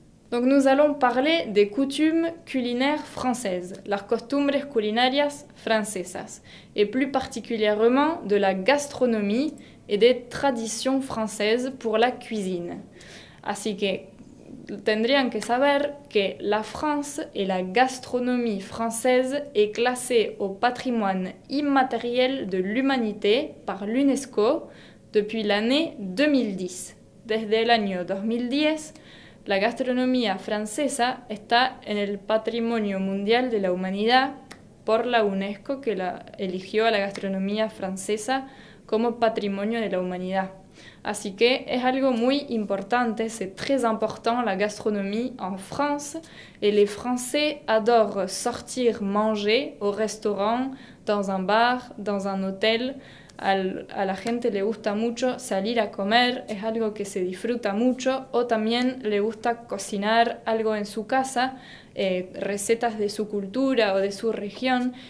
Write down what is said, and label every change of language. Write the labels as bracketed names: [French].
[French] Donc nous allons parler des coutumes culinaires françaises, [Spanish] las costumbres culinarias francesas, [French] et plus particulièrement de la gastronomie et des traditions françaises pour la cuisine. [Spanish] Así que tendrían que saber que [French] la France et la gastronomie française est classée au patrimoine immatériel de l'humanité par l'UNESCO depuis l'année 2010. [Spanish] Desde el año 2010, la gastronomía francesa está en el Patrimonio Mundial de la Humanidad por la UNESCO, que eligió a la gastronomía francesa como Patrimonio de la Humanidad. Así que es algo muy importante, [French] c'est très important la gastronomie en France et les Français adorent sortir manger au restaurant, dans un bar, dans un hôtel. [Spanish] A la gente le gusta mucho salir a comer, es algo que se disfruta mucho, o también le gusta cocinar algo en su casa, recetas de su cultura o de su región.